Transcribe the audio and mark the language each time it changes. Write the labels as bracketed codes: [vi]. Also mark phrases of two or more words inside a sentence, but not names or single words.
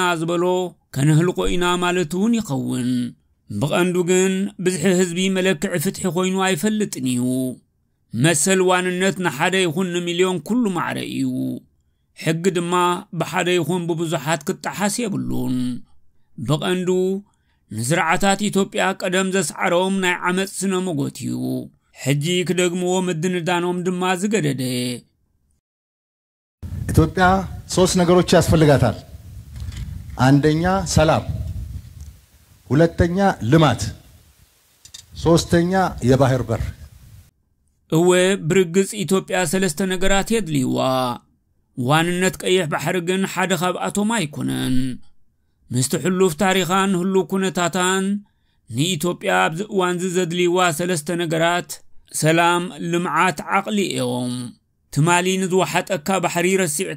[ti] ዝበሎ ከነህልቆ ኢና ማለት እውን ይኸውን ብቐንዱ ግን ብዝሕ ህዝቢ መለክዕ ፍትሒ ኮይኑ ኣይፈልጥን እዩ መሰል ዋንነት ንሓደ ይኹን ሚሊዮን ኩሉ ማዕረ እዩ ሕጊ ድማ ብሓደ ይኹን ብብዙሓት ክጣሓስ የብሉን ብቐንዱ ንዝርዓታት ኢትዮጵያ ቀደም ዘስዓሮም ናይ ዓመፅ ስነ ሞጎት እዩ ሕጂ ክደግምዎ ምድንዳኖም ድማ ዝገደደ [am] ኢትዮጵያ ሶስት ነገሮች ያስፈልጋታል አንደኛ ሰላም ሁለተኛ ልማት ሶስተኛ የባህር በር [ti] እወ ብርግጽ ኢትዮጵያ ሰለስተ ነገራት የድልይዋ ዋንነት ቀይሕ ባሕሪ ግን ሓደ ካብኣቶም ኣይኮነን ምስቲ ሕሉፍ ታሪኻን ህሉ ኩነታታን ንኢትዮጵያ ኣብዚ እዋን ዘድልይዋ ሰለስተ ነገራት ሰላም ልምዓት ዓቕሊ እዮም ትማሊ ንዝወሓጠካ ባሕሪ ረሲዕካ